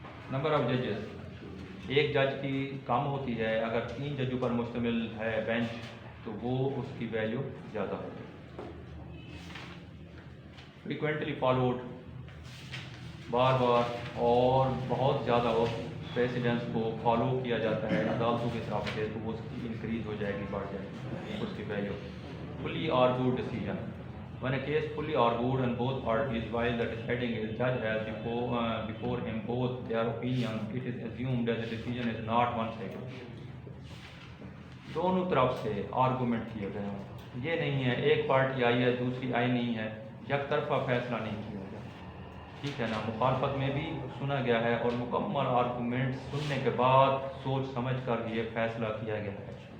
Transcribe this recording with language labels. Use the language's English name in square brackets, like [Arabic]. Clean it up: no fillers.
[English] number of ججز, [Urdu] ایک جج کی کم ہوتی ہے, اگر 3 ججوں پر مشتمل ہے بینچ تو وہ اس کی ویلیو زیادہ ہوگی. [English] frequently followed, [Urdu] بار بار اور بہت زیادہ پریسیڈنٹس کو فالو کیا جاتا ہے عدالتوں کی طرف سے, تو وہ اس کی انکریز ہو جائے گی, بڑھ جائے گی اس کی value. [English] Fully argued decision, when a case fully argued on both parties while the deciding judge has before him both their opinions, it is assumed that the decision is not one-sided. [Urdu] دونوں طرف سے argument کیے گئے ہوں, یہ نہیں ہے ایک پارٹی آئی ہے دوسری آئی نہیں ہے, یک طرفہ فیصلہ نہیں کیا گیا, ٹھیک ہے نا, مخالفت میں بھی سنا گیا ہے اور مکمل آرگومنٹ سننے کے بعد سوچ سمجھ کر یہ فیصلہ کیا گیا ہے.